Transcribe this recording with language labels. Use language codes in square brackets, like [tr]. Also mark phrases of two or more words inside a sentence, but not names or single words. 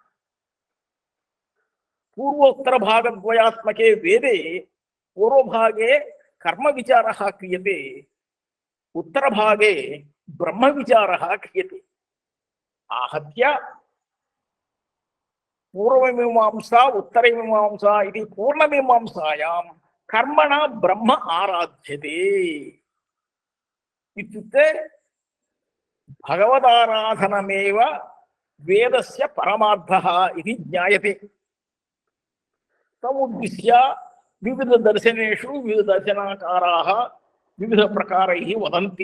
[sa] पूर्वोत्तर भागद्वयात्मके वेदे पूर्वभागे कर्म विचारः क्रियते उत्तरभागे ब्रह्म विचारः क्रियते। आहत्य पूर्वमीमांसा उत्तरमीमांसा इति पूर्णमीमांसायां కర్మణ బ్రహ్మ ఆరాధ్యతే ఇత్యుక్తే భగవదారాధనమేవ వేదస్య పరమార్థః ఇది జ్ఞాయతే. తముద్దిశ్య వివిధ దర్శనేషు వివిధ దర్శనాకారాः వివిధ ప్రకారైः వదంతి.